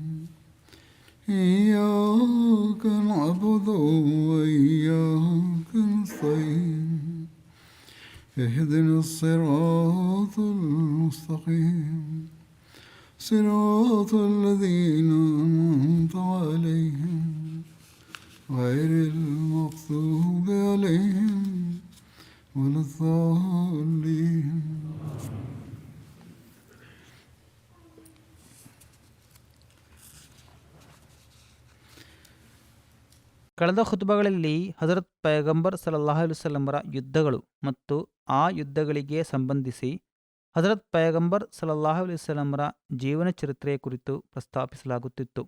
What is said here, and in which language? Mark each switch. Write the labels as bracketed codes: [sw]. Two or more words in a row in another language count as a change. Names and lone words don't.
[ar] إياك نعبد وإياك نستعين اهدنا الصراط المستقيم صراط الذين أنعمت عليهم غير المغضوب عليهم ولا الضالين. [kn] ಕಳೆದ ಖುತುಬಗಳಲ್ಲಿ ಹಜರತ್ ಪೈಗಂಬರ್ [ar] صلى الله عليه وسلم [kn] ಯುದ್ಧಗಳು ಮತ್ತು ಆ ಯುದ್ಧಗಳಿಗೆ ಸಂಬಂಧಿಸಿ ಹಜರತ್ ಪೈಗಂಬರ್ [ar] صلى الله عليه وسلم [kn] ಜೀವನ ಚರಿತ್ರೆಯ ಕುರಿತು ಪ್ರಸ್ತಾಪಿಸಲಾಗುತ್ತಿತ್ತು.